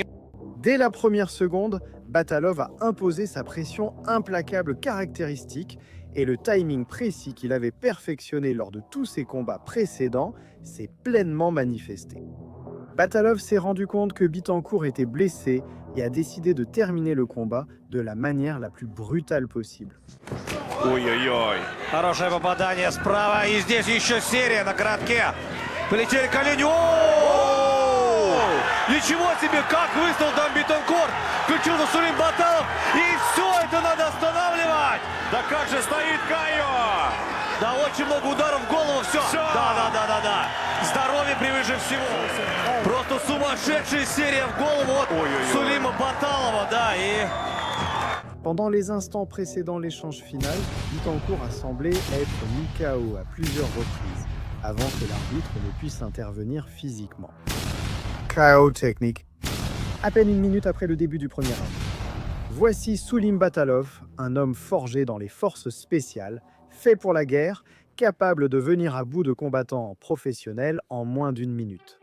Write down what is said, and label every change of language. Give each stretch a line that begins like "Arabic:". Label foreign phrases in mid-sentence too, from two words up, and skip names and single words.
French: Dès la première seconde, Batalov a imposé sa pression implacable caractéristique et le timing précis qu'il avait perfectionné lors de tous ses combats précédents s'est pleinement manifesté. Batalov s'est rendu compte que Bittencourt était blessé et a décidé de terminer le combat de la manière la plus brutale possible.
Russian: Ой-ой-ой. Хорошее попадание справа. И здесь еще серия на коротке. Полетели колени. О! Ничего себе, как выставил там Bittencourt. Включился Сулим Баталов. И все это надо останавливать. Да как же стоит Кайо! Да, очень много ударов в голову. Все. Да. Здоровье превыше всего. Просто сумасшедшая серия в голову от Сулима Баталова. Да, и...
French: Pendant les instants précédant l'échange final, Bittencourt a semblé être mis KO à plusieurs reprises, avant que l'arbitre ne puisse intervenir physiquement. KO technique. À peine 1 minute après le début du premier round. Voici Soulim Batalov, un homme forgé dans les forces spéciales, fait pour la guerre, capable de venir à bout de combattants professionnels en moins d'1 minute.